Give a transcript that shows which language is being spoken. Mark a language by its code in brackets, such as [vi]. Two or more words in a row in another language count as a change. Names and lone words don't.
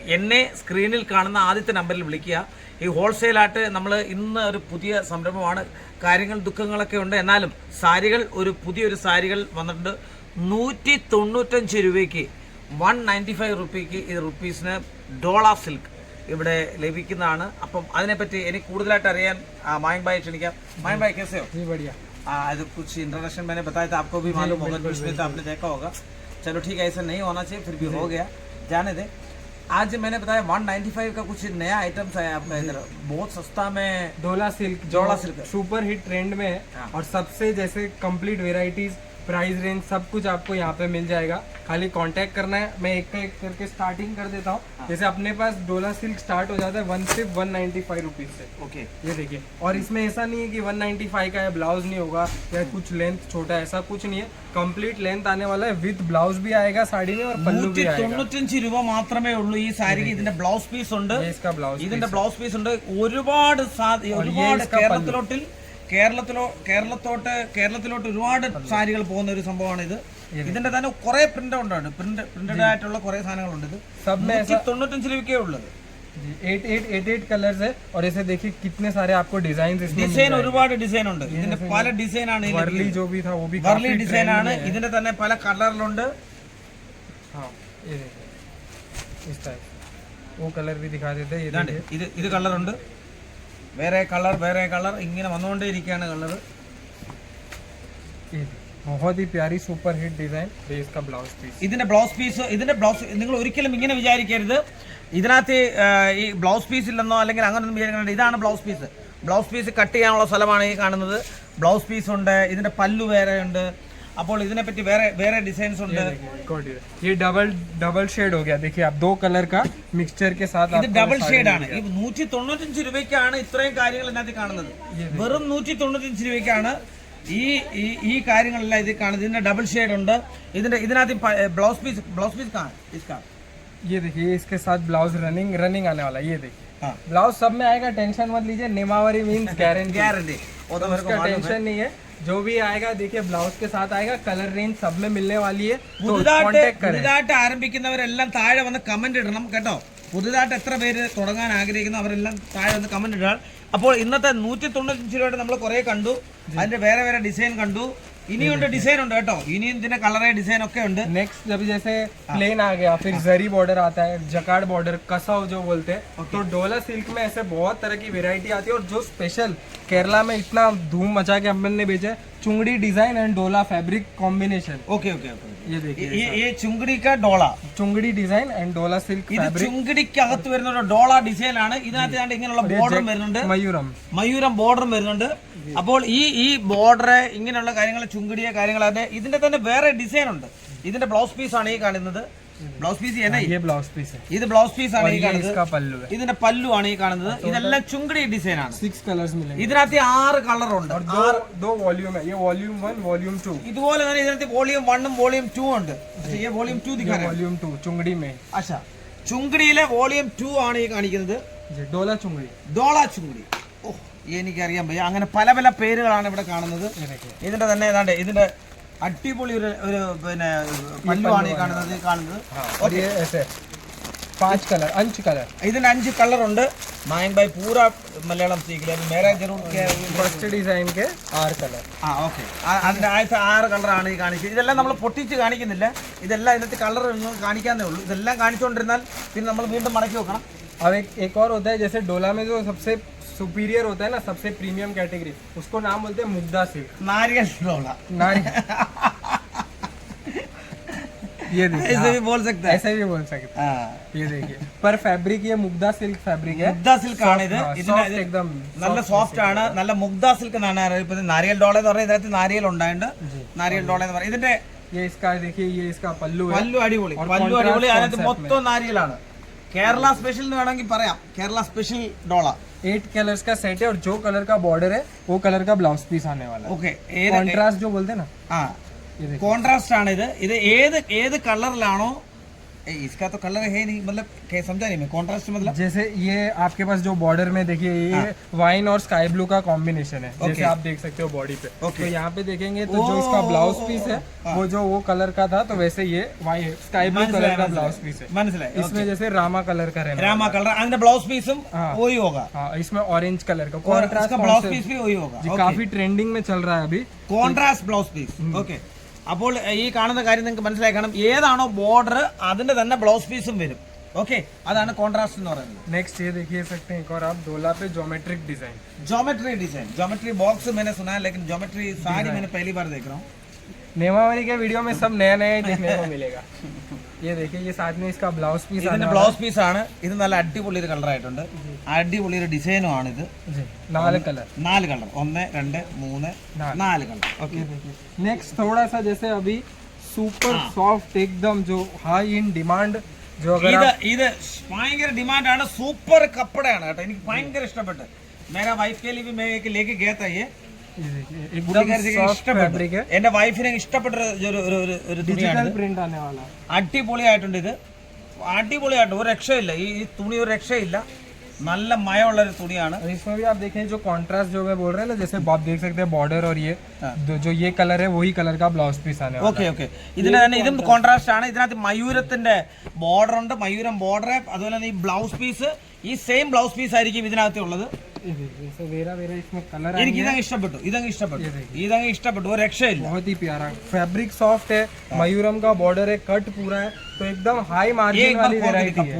[ml] എന്നെ സ്ക്രീനിൽ കാണുന്ന ആദ്യത്തെ നമ്പറിൽ വിളിക്കുക. ഈ ഹോൾസെയിലായിട്ട് നമ്മൾ ഇന്ന് ഒരു പുതിയ സംരംഭമാണ്. ദുഃഖങ്ങളൊക്കെ ഉണ്ട്. എന്നാലും സാരികൾ പുതിയൊരു സാരികൾ വന്നിട്ടുണ്ട്. 195 രൂപയ്ക്ക് 195 റുപ്പീസിന് ഡോള സിൽക്ക് ഇവിടെ ലഭിക്കുന്നതാണ്. അപ്പം അതിനെപ്പറ്റി എനിക്ക് കൂടുതലായിട്ട് അറിയാൻ मायंक भाई ക്ഷണിക്കാം. [hi] मायंक भाई कैसे हो? जी बढ़िया. आज कुछ इंट्रोडक्शन मैंने बताया था, आपको भी मालूम होगा, न्यूज़ में तो आपने देखा होगा. चलो ठीक है, ऐसा नहीं होना चाहिए, फिर भी हो गया, जाने दे. आज मैंने बताया 195 का कुछ नया आइटम्स है आपका इधर, बहुत सस्ता में डोला सिल्क सुपर हिट ट्रेंड में है. और सबसे जैसे कंप्लीट वेराइटीज, प्राइस रेंज सब कुछ आपको यहाँ पे मिल जाएगा. खाली कांटेक्ट करना है. मैं एक का एक करके स्टार्टिंग कर देता हूँ. जैसे अपने पास डोला सिल्क स्टार्ट हो जाता है सिर्फ 195 रुपीज से. ओके, ये देखिए. और इसमें ऐसा नहीं है कि 195 का है, ब्लाउज नहीं होगा या कुछ लेंथ छोटा, ऐसा कुछ नहीं है. कंप्लीट लेंथ आने वाला है, विद ब्लाउज भी आएगा साड़ी में और पल्लू भी आएगा. [ml] 195 രൂപ മാത്രമേ ഉള്ളൂ ഈ സാരിക്ക്. ഇതിന്റെ ബ്ലൗസ് പീസ് ഉണ്ട്. [hi] इसका ब्लाउज [ml] ഇതിന്റെ ബ്ലൗസ് പീസ് ഉണ്ട്. ഒരുപാട് കേരളത്തിലോട്ട് ഒരുപാട് സാരികൾ പോകുന്ന ഒരു സംഭവമാണ് ഇത്. ഇതിന്റെ തന്നെ കുറെ പ്രിന്റഡ് ആയിട്ടുള്ള കുറെ സാധനങ്ങളുണ്ട്. ഇത് 195 രൂപയ്ക്കേ ഉള്ളത്. [hi] 8 कलर्स है. और ऐसे देखिए कितने सारे आपको डिजाइन [ml] ഡിസൈൻ ഒരുപാട് ഡിസൈൻ ഉണ്ട്. ഇതിന്റെ പല ഡിസൈൻ ആണ്. [hi] वर्ली जो भी था वो भी [ml] വർലി ഡിസൈൻ ആണ്. ഇതിന്റെ തന്നെ പല കളറിലുണ്ട്. [hi] हाँ, ये देखिए इस टाइप वो कलर भी दिखा देते हैं. [ml] ഇത് കളറുണ്ട്. വേറെ കളർ ഇങ്ങനെ വന്നുകൊണ്ടേയിരിക്കുകയാണ് കളർ. [hi] बहुत ही प्यारी सुपर हिट डिजाइन. इसका ब्लाउज पीस, [ml] ഇതിന്റെ ബ്ലൗസ് നിങ്ങൾ ഒരിക്കലും ഇങ്ങനെ വിചാരിക്കരുത് ഇതിനകത്ത് ഈ ബ്ലൗസ് പീസ് ഇല്ലെന്നോ അല്ലെങ്കിൽ അങ്ങനൊന്നും വിചാരിക്കണ്ട. ഇതാണ് ബ്ലൗസ് പീസ് കട്ട് ചെയ്യാനുള്ള സ്ഥലമാണ് ഈ കാണുന്നത്. ബ്ലൗസ് പീസ് ഉണ്ട്. ഇതിന്റെ പല്ലു വേറെ ഉണ്ട്. അപ്പോൾ ഇതിനെപ്പറ്റി വേറെ ഡിസൈൻസ് ഉണ്ട്. [hi] ये डबल शेड हो गया. देखिए आप 2 कलर का मिक्सचर के साथ [ml] ഇത് ഡബിൾ ഷെയ്ഡ് ആണ്. ഈ 195 രൂപയ്ക്കാണ് ഇത്രയും കാര്യങ്ങൾ ഇതിനകത്ത് കാണുന്നത്. വെറും 195 രൂപയ്ക്കാണ് ഈ കാര്യങ്ങളെല്ലാം ഇത് കാണുന്നത്. ഇതിന്റെ ഡബിൾ ഷെയ്ഡ് ഉണ്ട്. ഇതിനകത്ത് ബ്ലൗസ് പീസ് इसका [hi] ये देखिए इसके साथ ब्लाउज रनिंग आने वाला है. ये देखिए ब्लाउज सब में आएगा, टेंशन मत लीजिए. निमावरी मीन्स गारंटी, उसका टेंशन नहीं है. जो भी आएगा देखिए ब्लाउज के साथ आएगा. कलर रेंज सब में मिलने वाली है. [ml] പുതുതായിട്ട് ആരംഭിക്കുന്നവരെല്ലാം താഴെ വന്ന് കമന്റ് ഇടണം കേട്ടോ. പുതുതായിട്ട് എത്ര പേര് തുടങ്ങാൻ ആഗ്രഹിക്കുന്നു അവരെല്ലാം താഴെ വന്ന് കമന്റ് ഇടാൻ. അപ്പോൾ ഇന്നത്തെ 195 രൂപയുടെ നമ്മൾ കുറെ കണ്ടു. അതിന്റെ വേറെ ഡിസൈൻ കണ്ടു. ഇനിയുണ്ട് ഡിസൈൻ ഉണ്ട് കേട്ടോ. ഇനിയും ഇതിന്റെ കളറെ ഡിസൈൻ ഒക്കെ ഉണ്ട്. [hi] नेक्स्ट जब जैसे प्लेन आ गया, फिर जरी बॉर्डर आता है, जकार्ड बॉर्डर, कसाव जो बोलते हैं. तो डोला सिल्क में ऐसे बहुत तरह की वेरायटी आती है. और जो स्पेशल केरला में इतना धूम मचा के हमने ने भेजा है, चुंगड़ी डिजाइन एंड डोला फैब्रिक कॉम्बिनेशन. ओके. ये देखिए ये ചുങ്കടി का ഡോള, चुंगड़ी डिजाइन एंड डोला सिल्क फैब्रिक. [ml] ചുങ്കടിക്കകത്ത് വരുന്ന ഒരു ഡോള ഡിസൈൻ ആണ്. ഇതിനകത്ത് ഇങ്ങനെയുള്ള ബോർഡർ വരുന്നുണ്ട്. മയൂരം ബോർഡർ വരുന്നുണ്ട്. അപ്പോൾ ഈ ബോർഡർ ഇങ്ങനെയുള്ള കാര്യങ്ങൾ ചുങ്കടിയ കാര്യങ്ങളാണ്. ഇതിന്റെ തന്നെ വേറെ ഡിസൈൻ ഉണ്ട്. ഇതിന്റെ ബ്ലൗസ് പീസ് ആണ് ഈ കാണുന്നത്. ബ്ലൗസ് പീസ് ഇത് ബ്ലൗസ് പീസ് ആണ് ഈ കാണുന്നത്. ഇതിന്റെ പല്ലു ആണ് ഈ കാണുന്നത്. ഇതെല്ലാം ചുങ്കടി ഡിസൈൻ ആണ്. [hi] 6 कलर्स मिलेंगे. [ml] ഇതിനകത്ത് 6 കളർ ഉണ്ട്. [hi] दो वॉल्यूम है. ये वॉल्यूम 1, वॉल्यूम 2. [ml] ഇതുപോലെ തന്നെ ഇതിനകത്ത് വോളിയം 1 ഉം വോളിയം 2 ഉണ്ട്. [hi] ये वॉल्यूम 2 दिखा रहा है. वॉल्यूम 2 चुंगड़ी में. अच्छा, [ml] ചുങ്കടിയിലെ വോളിയം 2 ആണ് ഈ കാണിക്കുന്നത്. ഡോള ചുങ്കടി. ഓഹ്, എനിക്കറിയാൻ വയ്യ. അങ്ങനെ പല പേരുകളാണ് ഇവിടെ കാണുന്നത്. ഇതിന്റെ തന്നെ ഏതാണ്ട് ഇതിന്റെ അടിപൊളി ഒരു പിന്നെ പല്ലുവാണ് ഈ കാണുന്നത്. [hi] 5 कलर, अंश कलर। [ml] ഇതിന് 5 കളർ ഉണ്ട് മായങ്ക് ഭാई [hi] पूरा മലയാളം सीख लिया मेरा जरूर क्या फर्स्ट डिजाइन के 6 कलर। [ml] ആ ഓക്കെ അതിന്റെ ആദ്യത്തെ 6 കളറാണ് ഈ കാണിച്ചത് ഇതെല്ലാം നമ്മൾ പൊട്ടിച്ച് കാണിക്കുന്നില്ല ഇതെല്ലാം ഇതിനകത്ത് കളർ കാണിക്കാന്നേ ഉള്ളൂ ഇതെല്ലാം കാണിച്ചുകൊണ്ടിരുന്നാൽ പിന്നെ നമ്മൾ വീണ്ടും മടക്കി വെക്കണം [hi] अब एक और होता है जैसे डोला में जो सबसे सुपीरियर होता है ना सबसे प्रीमियम कैटेगरी उसको नाम बोलते हैं मुग्धा सिल्क नारियल डोला ये देखिए ऐसे भी बोल सकते हैं ऐसे भी बोल सकते हैं। ये देखिए पर फैब्रिक ये मुग्धा सिल्क फैब्रिक है [ml] മുഗ്ധ സിൽക്ക് ആണ് ഇത് [hi] Soft एकदम [ml] നല്ല സോഫ്റ്റ് ആണ് നല്ല മുഗ്ധ സിൽക്ക് എന്നാണ് അറിയപ്പെടുന്നത് നാരിയൽ ഡോള എന്ന് പറയുന്നത് ഇതിനകത്ത് നാരിയൽ ഉണ്ടായിട്ടുണ്ട് നാരിയൽ ഡോള എന്ന് പറയുന്നത് ഇതിന്റെ [hi] ये इसका देखिए ये इसका पल्लू है [ml] പല്ലു അടിപൊളി പല്ലു അടിപൊളി അതിനകത്ത് മൊത്തം നാരിയലാണ് കേരള സ്പെഷ്യൽ എന്ന് വേണമെങ്കിൽ പറയാം കേരള സ്പെഷ്യൽ ഡോള [hi] 8 कलर्स का सेट है और जो कलर का बॉर्डर है वो कलर का ब्लाउज पीस आने वाला है [ml] ഓക്കെ [hi] कॉन्ट्रास्ट जो बोलते हैं ना [ml] ആ കോൺട്രാസ്റ്റ് ആണ് ഇത് ഇത് ഏത് കളറിലാണോ [hi] इसका तो कलर है नहीं मतलब समझा नहीं मैं कॉन्ट्रास्ट मतलब जैसे ये आपके पास जो बॉर्डर में देखिए ये वाइन और स्काई ब्लू का कॉम्बिनेशन है जैसे आप देख सकते हो बॉडी पे तो यहाँ पे देखेंगे तो जो इसका ब्लाउज पीस है वो जो वो कलर का था तो वैसे ये वाइन स्काई ब्लू कलर का ब्लाउज पीस है [ml] മനസ്സിലായി [hi] इसमें जैसे रामा कलर का रहना रामा कलर [ml] അതിന്റെ ബ്ലൗസ് പീസും [hi] वही होगा हाँ इसमें ऑरेंज कलर का और कॉन्ट्रास्ट इसका ब्लाउज पीस भी वही होगा जी काफी ट्रेंडिंग में चल रहा है अभी [ml] കോൺട്രാസ്റ്റ് ബ്ലൗസ് പീസ് ഓക്കെ അപ്പോൾ ഈ കാണുന്ന കാര്യം നിങ്ങൾക്ക് മനസ്സിലായി കാണും ഏതാണോ ബോർഡർ അതിന്റെ തന്നെ ബ്ലൗസ് പീസും വരും ഓക്കെ അതാണ് കോൺട്രാസ്റ്റ് എന്ന് പറയുന്നത് [hi] नेक्स्ट ये देखिए सकते हैं एक और आप डोला पे ज्योमेट्रिक डिजाइन ज्योमेट्री डिजाइन ज्योमेट्री बॉक्स मैंने सुना है लेकिन ज्योमेट्री सारी मैंने पहली बार देख रहा हूँ नेमावली के वीडियो में सब नया नया ही देखने को मिलेगा ये देखिए ये साथ में इसका ब्लाउज पीस [ml] ഇതിന്റെ ബ്ലൗസ് പീസ് ആണ് ഇത് നല്ല അടിപൊളി ഒരു കളർ ആയിട്ടുണ്ട് അടിപൊളി ഒരു ഡിസൈനും ആണ് ഇത് [hi] जी 4 कलर [ml] 4 കളർ 1 2 3 4 കളർ ഓക്കെ [hi] नेक्स्ट थोड़ा सा जैसे अभी सुपर सॉफ्ट एकदम जो हाई इन डिमांड जो अगर [ml] ഇത് ഭയങ്കര ഡിമാൻഡ് ആണ് സൂപ്പർ കപ്പടയാണ് കേട്ടോ എനിക്ക് ഭയങ്കര ഇഷ്ടപ്പെട്ടു [hi] मेरा वाइफ के लिए भी मैं एक लेके गया था ये फैब्रिक है [ml] എന്റെ വൈഫിനെ ഇഷ്ടപ്പെട്ട ഒരു തുണിയാണ് [hi] प्रिंट आने वाला है [ml] അടിപൊളിയായിട്ടുണ്ട് ഇത് അടിപൊളിയായിട്ട് ഒരു രക്ഷയില്ല ഈ തുണി ഒരു രക്ഷയില്ല നല്ല മയമുള്ള ഒരു തുണിയാണ് [hi] और इसमें भी आप देखें जो कॉन्ट्रास्ट जो मैं बोल रहे हैं ना जैसे आप देख सकते हैं बॉर्डर और ये जो ये कलर है वही कलर का ब्लाउज पीस आने वाला [ml] ഓക്കെ ഓക്കെ ഇതിന് തന്നെ ഇതും കോൺട്രാസ്റ്റ് ആണ് ഇതിനകത്ത് മയൂരത്തിന്റെ ബോർഡർ ഉണ്ട് മയൂരം ബോർഡർ അതുപോലെ തന്നെ ഈ ബ്ലൗസ് പീസ് ഈ സെയിം ബ്ലൗസ് പീസ് ആയിരിക്കും ഇതിനകത്ത് ഉള്ളത് [hi] इसमें कलर [ml] എനിക്ക് ഇതങ്ങ് ഇഷ്ടപ്പെട്ടു ഒരു രക്ഷയില്ല [hi] बहुत ही प्यारा फैब्रिक सॉफ्ट है मयूरम का बॉर्डर है कट पूरा है तो एकदम हाई मार्जिन वाली वैरायटी है